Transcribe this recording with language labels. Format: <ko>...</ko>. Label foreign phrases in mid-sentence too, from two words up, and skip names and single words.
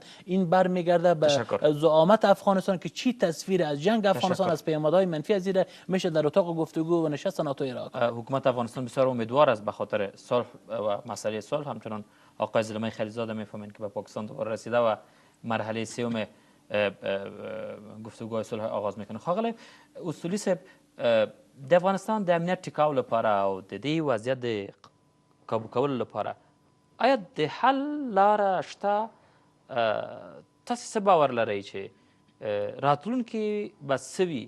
<fa>این برمیگرده به زعامت افغانستان که چی تصویر از جنگ افغانستان از پیامدهای منفی از زیر میشه در اتاق گفتگو و نشست ناتو ایران. حکومت افغانستان بسیار امیدوار است به خاطر صلح و مسئله صلح. همچنان آقای زلمه خلیزاده میفهمند که به پاکستان دوباره رسیده و مرحله سوم گفتگوهای صلح آغاز میکنه.</fa> <ps>خاغلی اصولی صاحب، د افغانستان د امنیت ټیکاو لپاره او د دې وضعیت د کابو کولو لپاره آیا د حل لاره شته؟ تاسو څه باور لرئ چې راتلونکي به څه وي؟</ps>